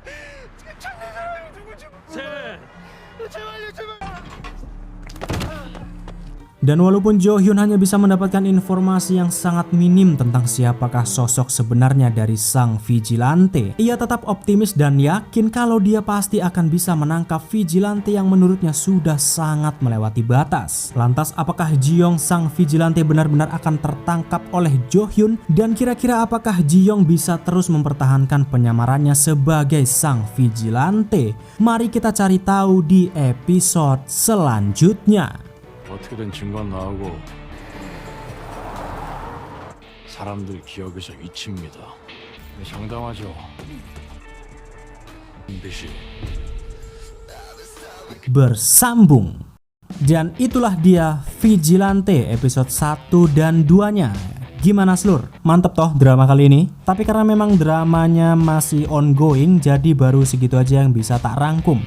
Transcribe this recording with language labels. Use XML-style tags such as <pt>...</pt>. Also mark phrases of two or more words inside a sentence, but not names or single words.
<id>Dan walaupun Jo-hyun hanya bisa mendapatkan informasi yang sangat minim tentang siapakah sosok sebenarnya dari sang vigilante, ia tetap optimis dan yakin kalau dia pasti akan bisa menangkap vigilante yang menurutnya sudah sangat melewati batas. Lantas apakah Ji-young sang vigilante benar-benar akan tertangkap oleh Jo-hyun? Dan kira-kira apakah Ji-young bisa terus mempertahankan penyamarannya sebagai sang vigilante? Mari kita cari tahu di episode selanjutnya.</id> <ko>어떻게든 증거 나오고 사람들 기억에서 잊힙니다. 장담하죠. 반드시</ko> <id>bersambung. Dan itulah dia Vigilante episode 1 dan 2-nya. Gimana Slur? Mantep toh drama kali ini? Tapi karena memang dramanya masih ongoing, jadi baru segitu aja yang bisa tak rangkum.</id>